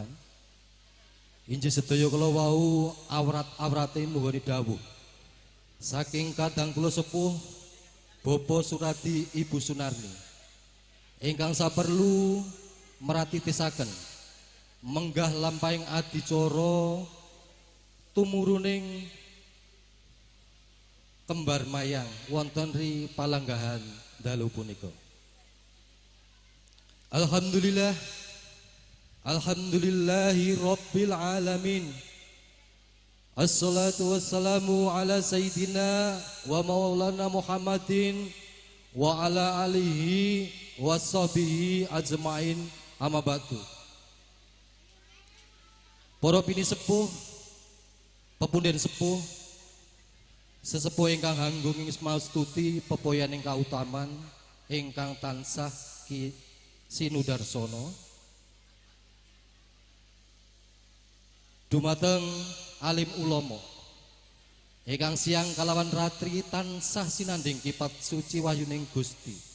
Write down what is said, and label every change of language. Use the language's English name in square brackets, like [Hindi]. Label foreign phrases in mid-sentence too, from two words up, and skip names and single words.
[Javanese] Injih sedaya kula wau awrat-awrate nuwuni dawuh saking kadang kula sepuh Bapa Suradi Ibu Sunarni ingkang saperlu meratitisaken menggah lampahing adicara tumuruning kembar mayang wonten ri palanggahan dalu punika. [Arabic] الحمد لله رب العالمين. الصلاة والسلام على سيدنا ومولانا محمد وعلى آله وصحبه أجمعين أما بعد. [Javanese] Para pini sepuh, pepunden sepuh, sesepuh ingkang hanggung ing mastuti pepoyan ing kautaman ingkang tansah Ki Sinudarsono. Dumateng alim ulama ingkang siang kalawan ratri tansah sinanding kipat suci wahyuning Gusti